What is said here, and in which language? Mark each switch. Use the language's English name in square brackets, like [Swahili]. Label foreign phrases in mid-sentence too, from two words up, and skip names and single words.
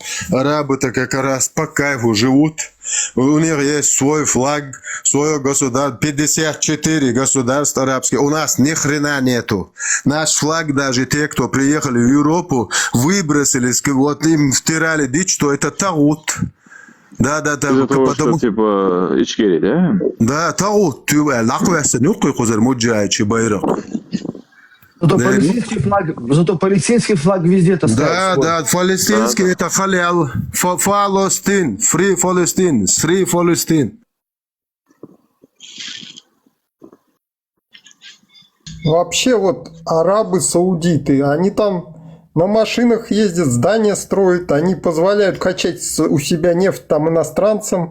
[Russian] Арабы-то как раз по кайфу живут. У них есть свой флаг, свое государство, 54 государства арабских. У нас ни хрена нету. Наш флаг, даже те, кто приехали в Европу, выбросили, вот им втирали дичь, что это таут. Да. Из-за того, что типа Ичкери, да? Да, таут. Лаквеса не козыр муджаичи байрак. Зато палестинский флаг везде-то стоит. Да, палестинский это халял. Фалестин, [English] free Palestine. [Russian] Вообще вот арабы, саудиты, они там на машинах ездят, здания строят, они позволяют качать у себя нефть там иностранцам.